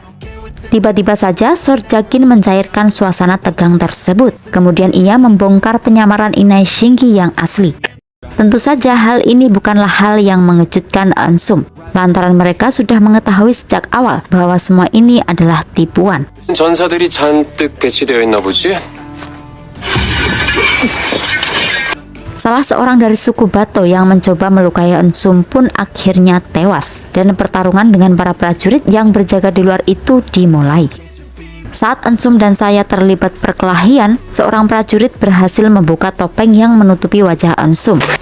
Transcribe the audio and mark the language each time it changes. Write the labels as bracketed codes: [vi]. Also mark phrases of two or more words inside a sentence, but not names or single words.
[id] Tiba-tiba saja Sorjakin mencairkan suasana tegang tersebut. Kemudian ia membongkar penyamaran Inai Shingi yang asli. Tentu saja hal ini bukanlah hal yang mengejutkan Eun-sum, lantaran mereka sudah mengetahui sejak awal bahwa semua ini adalah tipuan. [ko] 전사들이 잔뜩 배치되어 있나 보지? [id] Salah seorang dari suku Bato yang mencoba melukai Eun-sum pun akhirnya tewas, dan pertarungan dengan para prajurit yang berjaga di luar itu dimulai. Saat Eun-sum dan saya terlibat perkelahian, seorang prajurit berhasil membuka topeng yang menutupi wajah Eun-sum.